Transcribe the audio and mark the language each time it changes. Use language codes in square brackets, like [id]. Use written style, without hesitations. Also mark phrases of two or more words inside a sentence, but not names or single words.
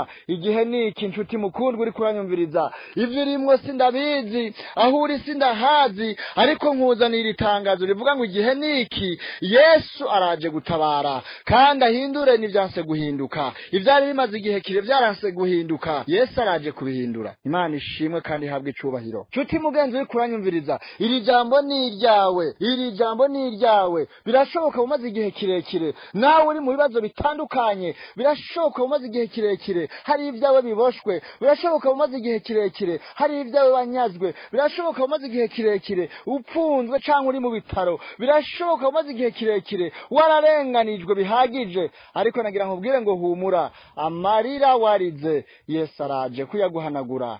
[rn] Igihe niki inshuti mukundwa uri kuranyumviriza, ivyo urimwo sindabizi, aho uri sindahazi, ariko nkuzanira itangazo rivuga ngo igihe niki Yesu araje gutabara kandi ahindure n'ivyanse guhinduka. Ivyari bimaze igihe kire vyaranse guhinduka, Yesu araje kubihindura. Imana ishimwe kandi ihabwe icubahiro. Nshuti mugenzi uri kuranyumviriza, iri jambo ni iryawe, iri jambo ni iryawe. Birashoboka umaze igihe kirekire nawe uri mu bibazo bitandukanye, birashoboka umaze igihe kirekire hari ibyawe biboshwe, birashoboka umaze igihe kirekire hari ibyawe banyazwe, birashoboka umaze igihe kirekire upfunzwe cyangwa uri mu bitaro, birashoboka umaze igihe kirekire wararenganijwe bihagije, ariko nagira nkubwire ngo humura, amarira warize Yesu araje kuyaguhanagura.